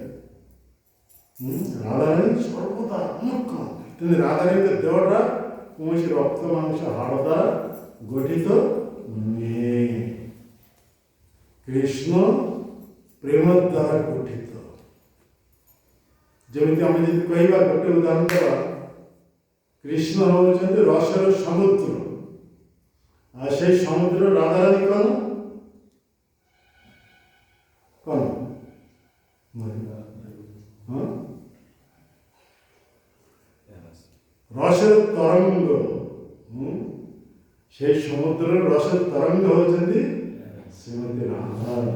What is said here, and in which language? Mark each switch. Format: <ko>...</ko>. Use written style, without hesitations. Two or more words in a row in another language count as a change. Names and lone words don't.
<or>ରାଧାରାଣୀ ସର୍ବଦା ମୁଖ୍ୟ, କିନ୍ତୁ ରାଧାରାଣୀଙ୍କ ଦେହଟା କୌଣସି ରକ୍ତ ମାଂସ ହାଡ଼ ଦ୍ୱାରା ଗଠିତ ନୁହେଁ, କୃଷ୍ଣ ପ୍ରେମ ଦ୍ୱାରା ଗଠିତ। ଯେମିତି ଆମେ ଯଦି କହିବା, ଗୋଟେ ଉଦାହରଣ ଦେବା, କୃଷ୍ଣ ହେଉଛନ୍ତି ରସର ସମୁଦ୍ର,</or> <bn>আর সেই সমুদ্র রাধারানী কোন কোন রসের তরঙ্গ, সেই সমুদ্রের রসের তরঙ্গ হচ্ছেন শ্রীমতী রাধা।</bn>